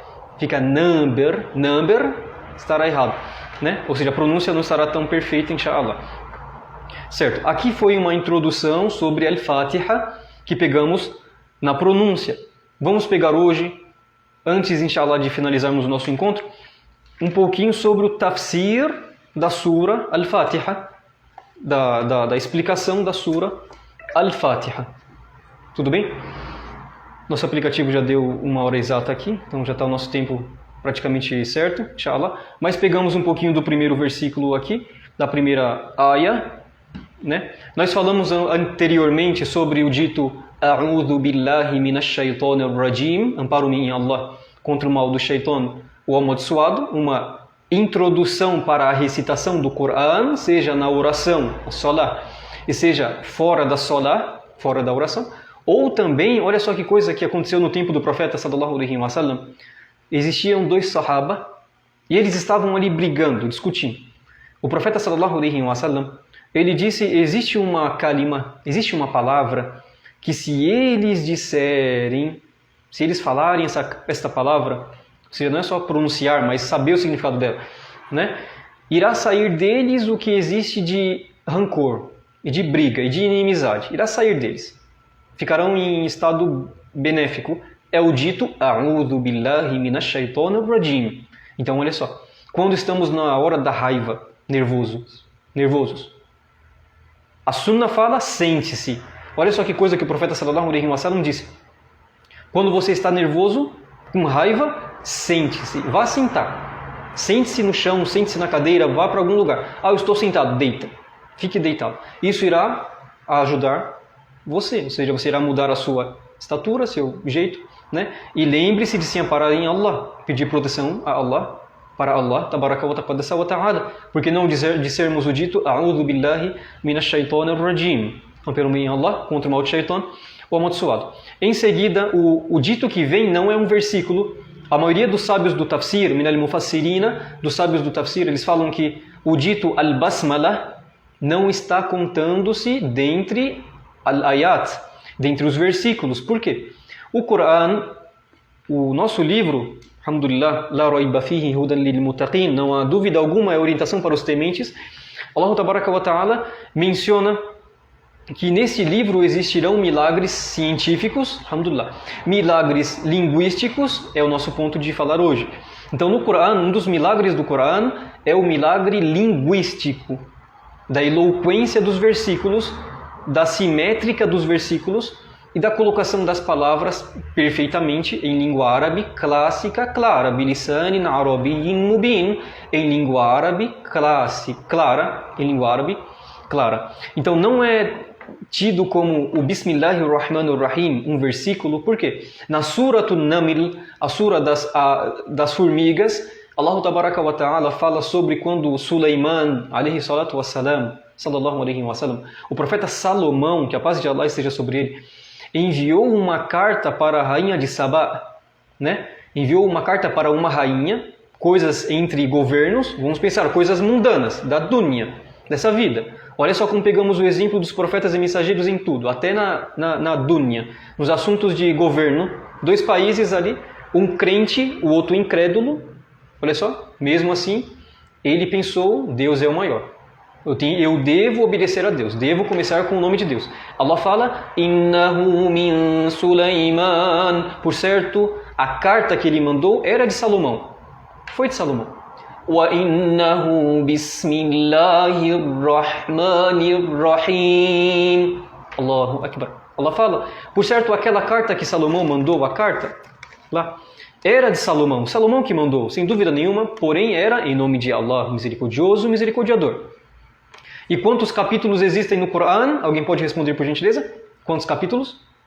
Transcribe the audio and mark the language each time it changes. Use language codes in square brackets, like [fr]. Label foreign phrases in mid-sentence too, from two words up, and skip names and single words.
[pt] Fica number, estará errado, né? Ou seja, a pronúncia não estará tão perfeita, inshallah. Certo, aqui foi uma introdução sobre Al-Fatiha que pegamos na pronúncia. Vamos pegar hoje, antes, inshallah, de finalizarmos o nosso encontro, um pouquinho sobre o tafsir da sura Al-Fatiha, da explicação da sura Al-Fatiha. Tudo bem? Nosso aplicativo já deu 1 hora exata aqui, então já está o nosso tempo praticamente certo, inshallah. Mas pegamos um pouquinho do primeiro versículo aqui, da primeira ayah, né? Nós falamos anteriormente sobre o dito [ar] أعوذ بالله من الشيطان الرجيم, [pt] amparo-me em Allah contra o mal do shaitan, o amaldiçoado, uma introdução para a recitação do Coran, seja na oração, a salah, e seja fora da salah, fora da oração, ou também, olha só que coisa que aconteceu no tempo do profeta [ar] صلى الله عليه وسلم, [pt] existiam 2 sahaba e eles estavam ali brigando, discutindo. O profeta [ar] صلى الله عليه وسلم, [pt] ele disse, existe uma kalima, existe uma palavra que se eles disserem, se eles falarem esta palavra, ou seja, não é só pronunciar, mas saber o significado dela, né? Irá sair deles o que existe de rancor, e de briga, e de inimizade. Irá sair deles. Ficarão em estado benéfico. É o dito [ar] أعوذ بالله من الشيطان الرجيم. [pt] Então, olha só. Quando estamos na hora da raiva, nervosos, a sunna fala, sente-se. Olha só que coisa que o profeta [ar] صلى الله عليه وسلم [pt] disse. Quando você está nervoso, com raiva, sente-se. Vá sentar. Sente-se no chão, sente-se na cadeira, vá para algum lugar. Ah, eu estou sentado, deita. Fique deitado. Isso irá ajudar você. Ou seja, você irá mudar a sua estatura, seu jeito, né? E lembre-se de se amparar em Allah. Pedir proteção a Allah. Para Allah, [ar] تبارك وتعالى, [pt] porque não dissermos o dito [ar] أعوذ بالله من الشيطان الرجيم, [pt] amparo-me em Allah contra o mal do shaitan, o amaldiçoado. Em seguida, o dito que vem não é um versículo. A maioria dos sábios do tafsir, [ar] من المفسرين, [pt] dos sábios do tafsir, eles falam que o dito al-basmala não está contando-se dentre al-ayat, dentre os versículos. Por quê? O Coran, o nosso livro, [ar] الحمد لله، لا ريب فيه هدى للمتقين, [pt] não há dúvida alguma, é orientação para os tementes. Allah [ar] تبارك وتعالى [pt] menciona que nesse livro existirão milagres científicos, alhamdulillah. Milagres linguísticos é o nosso ponto de falar hoje. Então no Coran, um dos milagres do Coran é o milagre linguístico, da eloquência dos versículos, da simétrica dos versículos e da colocação das palavras perfeitamente em língua árabe clássica, clara, [ar] بلسان عربي مبين, [pt] em língua árabe clássica, clara, em língua árabe clara. Então não é tido como o Bismillahirrahmanirrahim, um versículo, por quê? Na [ar] سورة النمل, [pt] a sura das formigas, Allah [ar] تبارك وتعالى [pt] fala sobre quando Sulaiman, [ar] عليه الصلاة والسلام، صلى الله عليه وسلم, [pt] o profeta Salomão, que a paz de Allah esteja sobre ele, enviou uma carta para a rainha de Sabá, né? Enviou uma carta para uma rainha, coisas entre governos, vamos pensar, coisas mundanas, da dunya, dessa vida. Olha só como pegamos o exemplo dos profetas e mensageiros em tudo, até na dunya, nos assuntos de governo, 2 países ali, um crente, o outro incrédulo, olha só, mesmo assim, ele pensou, Deus é o maior. Eu devo obedecer a Deus, devo começar com o nome de Deus. Allah fala, [ar] إنه من سليمان. [pt] Por certo, a carta que ele mandou era de Salomão. Foi de Salomão. [ar] وإنه بسم الله الرحمن الرحيم. الله أكبر. [pt] Allah fala, por certo, aquela carta que Salomão mandou, a carta lá, era de Salomão. Salomão que mandou, sem dúvida nenhuma, porém era em nome de Allah, misericordioso, misericordiador. E quantos capítulos existem no Coran? Alguém pode responder por gentileza? Quantos capítulos?